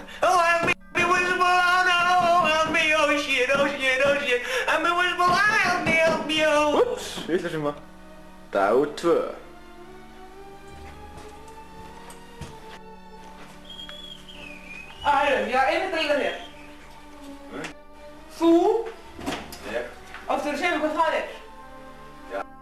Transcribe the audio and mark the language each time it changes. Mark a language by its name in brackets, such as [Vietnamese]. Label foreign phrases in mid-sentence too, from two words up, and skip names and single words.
[English] Oh, I'm invisible! Oh no! Help me! Oh shit! Oh shit! Oh shit! I'm invisible! Help me! Help me! Oh! [Icelandic] Ups, vitlausum maður. Dagur 2. Ég var einmitt að líka þér. Þú áttur að segja mér hvað það er. Já.